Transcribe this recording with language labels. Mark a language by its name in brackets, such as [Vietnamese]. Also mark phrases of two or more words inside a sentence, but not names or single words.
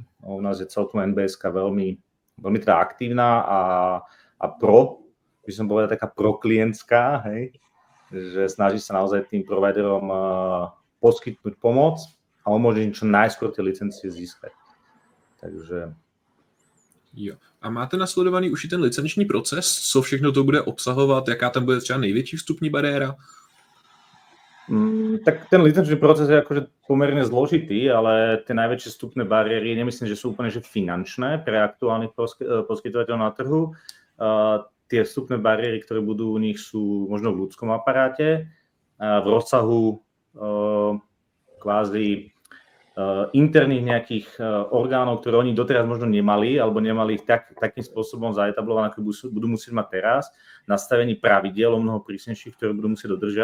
[Slovak] U nás je celkom NBS-ka veľmi teda aktívna a by som povedal, taká proklientská, hej, že snaží sa naozaj tým providerom poskytnúť pomoc a umožniť čo najskôr tie licencie získať. Takže... [Czech] Jo. A máte nasledovaný už i ten licenční proces? Co všechno to bude obsahovat? Jaká tam bude třeba největší vstupní bariéra? [Slovak] Tak ten licenčný proces je akože pomerne zložitý, ale tie najväčšie vstupné bariéry, nemyslím, že sú úplne že finančné pre aktuálnych poskytovateľov na trhu. Tie vstupné bariéry, ktoré budú u nich, sú možno v ľudskom aparáte, v rozsahu kvázi interných nejakých orgánov, ktoré oni doteraz možno nemali, alebo nemali ich takým spôsobom zaetablované, ako budú musieť mať teraz, nastavení pravidiel o mnoho prísnejších, ktoré budú musieť dodržiavať.